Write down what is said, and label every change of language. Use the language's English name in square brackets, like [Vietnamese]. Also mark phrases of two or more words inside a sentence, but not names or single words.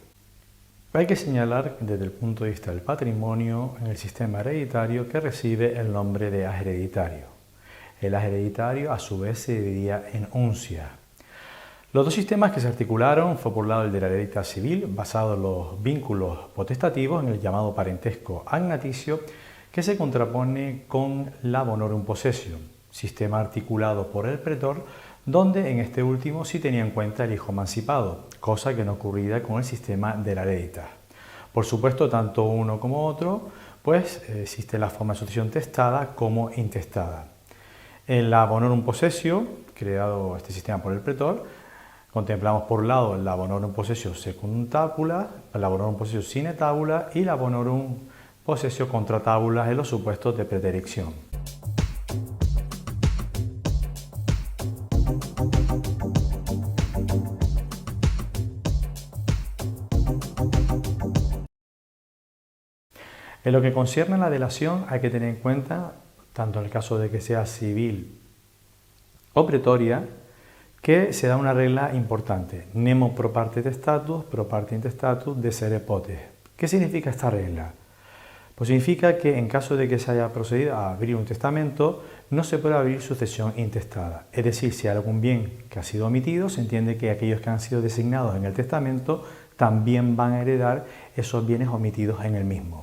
[Spanish] Hay que señalar desde el punto de vista del patrimonio en el sistema hereditario que recibe el nombre de as hereditario. El as hereditario a su vez se dividía en uncia. Los dos sistemas que se articularon fue por un lado el de la heredità civil, basado en los vínculos potestativos, en el llamado parentesco agnaticio, que se contrapone con la [Latin] bonorum possessio, [Spanish] sistema articulado por el pretor, donde en este último sí tenía en cuenta el hijo emancipado, cosa que no ocurría con el sistema de la heredità. Por supuesto, tanto uno como otro, pues existe la forma de sucesión testada como intestada. En la [Latin] bonorum possessio, [Spanish] creado este sistema por el pretor, contemplamos por un lado la [Latin] bonorum possessio secundum tabula, [Spanish] la [Latin] bonorum possessio sine tabula [Spanish] y la [Latin] bonorum possessio contra tabula [Spanish] en los supuestos de pretericción. En lo que concierne a la delación hay que tener en cuenta, tanto en el caso de que sea civil o pretoria, que se da una regla importante, [Latin] nemo pro parte testatus, pro parte intestatus desere potes. [Spanish] ¿Qué significa esta regla? Pues significa que en caso de que se haya procedido a abrir un testamento, no se puede abrir sucesión intestada. Es decir, si hay algún bien que ha sido omitido, se entiende que aquellos que han sido designados en el testamento también van a heredar esos bienes omitidos en el mismo.